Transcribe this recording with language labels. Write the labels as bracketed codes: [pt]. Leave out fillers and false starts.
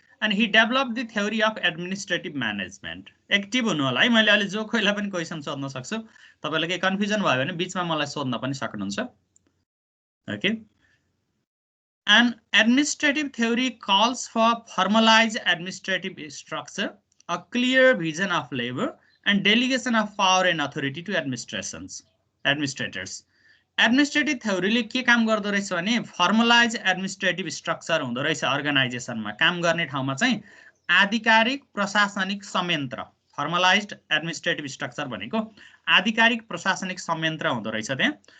[en] And he develop the theory of administrative management. [ne] Active हुनु होला है। मैले अहिले जो कोहीलाई पनि क्वेसन सोध्न सक्छु, तपाईँलाई केही कन्फ्युजन भयो भने बिचमा मलाई सोध्न पनि सक्नुहुन्छ। [en] Okay, An administrative theory calls for formalized administrative structure, a clear vision of labor, and delegation of power and authority to administrators. [ne] Administrative theory के काम गर्दो रहेछ भने फर्मलाइज एडमिनिस्ट्रेटिभ स्ट्रक्चर हुँदो रहेछ। अर्गनाइजेसनमा काम गर्ने ठाउँमा चाहिँ आधिकारिक प्रशासनिक संयन्त्र, फर्मलाइज्ड एडमिनिस्ट्रेटिभ स्ट्रक्चर भनेको आधिकारिक प्रशासनिक संयन्त्र हुँदो रहेछ त्यहाँ।